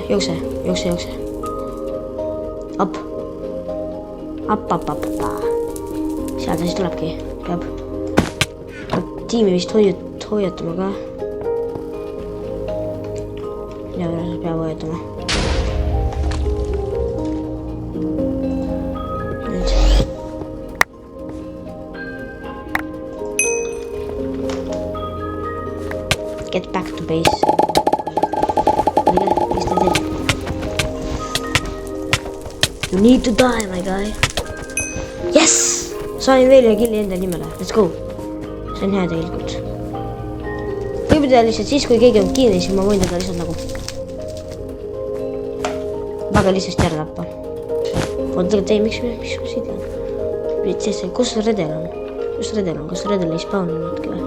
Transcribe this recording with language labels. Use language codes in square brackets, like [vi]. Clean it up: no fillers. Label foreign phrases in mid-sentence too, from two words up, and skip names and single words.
[et] Jookse. Up. Seal ta siis tulebki. Peab tiimi vist hoiatama ka. Ja peab hoiatama. [en] Get back to base. [et] Mis ta teeb? [en] You need to die, my guy. Yes! [et] Sain veel ühe killi enda nimele. [en] Let's go. [et] See on hea tegelikult. Võib teha lihtsalt siis, kui keegi on kinni, siis ma võin teda lihtsalt nagu väga lihtsasti ära tappa. Oota, tegelikult ei, miks ma siit lähen? Kus redel on? Kas redel ei spawnunudki või?